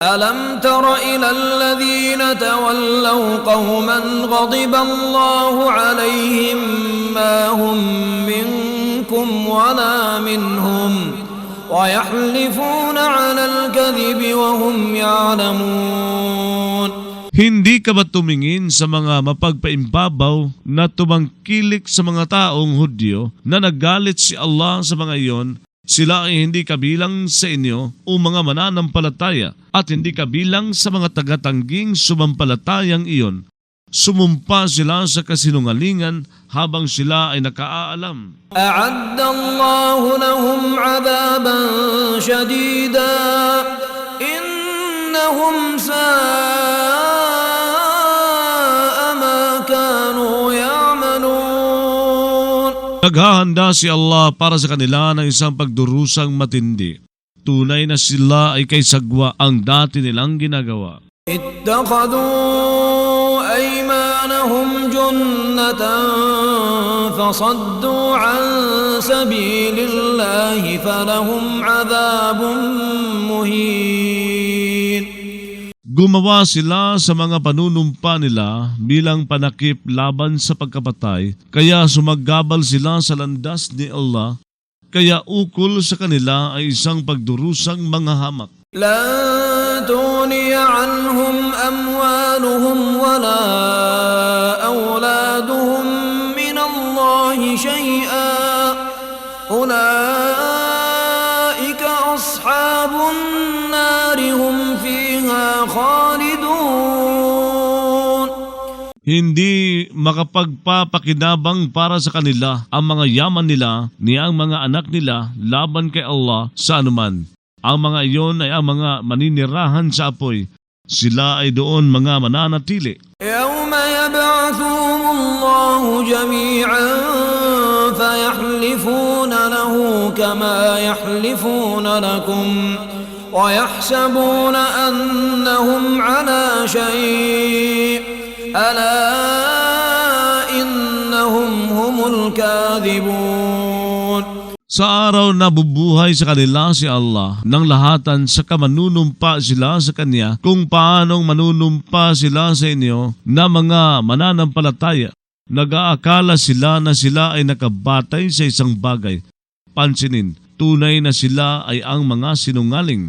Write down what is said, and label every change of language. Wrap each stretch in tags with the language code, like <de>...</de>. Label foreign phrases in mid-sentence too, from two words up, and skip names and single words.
<ar>ألم تر إلى الذين تولوا قوما غضب الله عليهم ما هم منكم ولا منهم ويحلفون على الكذب وهم يعلمون.</ar> <tl>Hindi ka ba tumingin sa mga mapagpaimbabaw na tumangkilik sa mga taong Hudyo na naggalit si Allah sa mga iyon? Sila ay hindi kabilang sa inyo o mga mananampalataya at hindi kabilang sa mga tagatangging sumampalatayang iyon. Sumumpa sila sa kasinungalingan habang sila ay nakaalam.</tl> <ar>أعد الله لهم عذابا شديدا إنهم ساء ما كانوا يعملون.</ar> <tl>Naghahanda si Allah para sa kanila ng isang pagdurusang matindi. Tunay na sila ay kay sagwa ang dati nilang ginagawa.</tl> <ar>اتخذوا أيمانهم جنة فصدوا عن سبيل الله فلهم عذاب مهين.</ar> <tl>Gumawa sila sa mga panunumpa nila bilang panakip laban sa pagkapatay, kaya sumaggabal sila sa landas ni Allah, kaya ukol sa kanila ay isang pagdurusang mga hamak.</tl> <ar>لن تغني عنهم أموالهم ولا أولادهم من الله شيئا أولئك أصحاب النار هم فيها خالدون.</ar> <tl>Hindi makapagpapakinabang para sa kanila ang mga yaman nila ni ang mga anak nila laban kay Allah sa anuman. Ang mga iyon ay ang mga maninirahan sa apoy. Sila ay doon mga mananatili.</tl> <ar>يوم يبعثهم الله جميعا فيحلفون له كما يحلفون لكم ويحسبون أنهم على شيء ألا إنهم هم الكاذبون.</ar> <tl>Sa araw na bubuhay sa kanila si Allah, nang lahatan sa kamanunumpa sila sa Kanya kung paanong manunumpa sila sa inyo na mga mananampalataya. Nag-aakala sila na sila ay nakabatay sa isang bagay. Pansinin, tunay na sila ay ang mga sinungaling.</tl>